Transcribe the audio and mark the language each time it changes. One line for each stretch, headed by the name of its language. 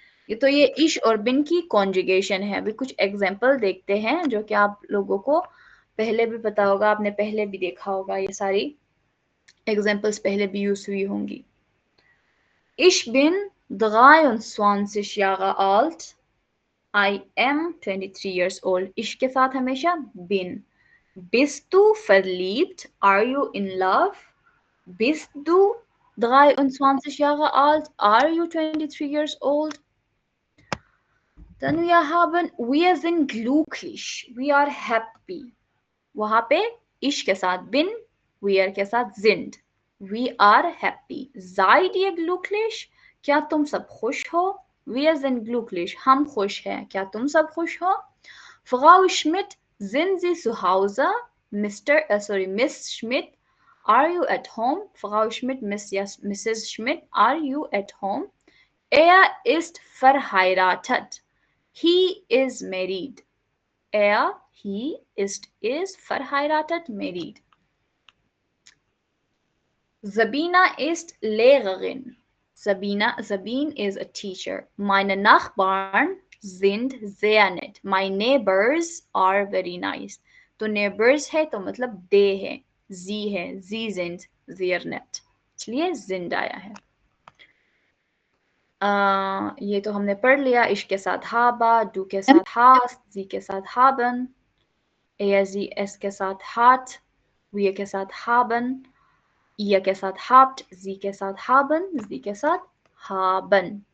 Hindi: ये तो ये इश और बिन की कॉन्जुगेशन है। अभी कुछ एग्जाम्पल देखते हैं जो कि आप लोगों को पहले भी पता होगा, आपने पहले भी देखा होगा, ये सारी एग्जाम्पल्स पहले भी यूज हुई होंगी।
German: Ich bin 23 Jahre alt,
English: I am 23 years old।
Hindi: इश के साथ हमेशा bin।
German: Bist du verliebt?
English: Are you in love?
German: Bist du 23 Jahre alt?
English: Are you 23 years old?
German: Dann wir haben wir sind glücklich,
English: we are happy।
Hindi: वहां पे इश के साथ bin, we are के साथ sind,
English: we are happy।
German: Seid ihr glücklich?
Hindi: क्या तुम सब खुश हो?
German: Wir sind glücklich,
Hindi: हम खुश हैं। क्या तुम सब खुश हो?
German: Frau Schmidt, sind Sie zu Hause?
English: Miss Schmidt, are you at home? Frau Schmidt, Mrs. Schmidt, are you at home?
German: Er ist verheiratet,
English: he is married। he is verheiratet, married।
German: Sabina ist Lehrerin।
English: Sabine is a teacher।
German: Meine Nachbarn sind sehr nett।
English: My neighbors are very nice।
Hindi: तो neighbors है तो मतलब they है, sie है,
German: sie sind sehr nett,
Hindi: इसलिए sind आया है। ये तो हमने पढ़ लिया। इश के साथ हाबा, डू के साथ हास, जी के साथ हाबन, er, sie, es के साथ hat, wir के साथ haben, ihr के साथ habt, sie के साथ haben, sie के साथ haben।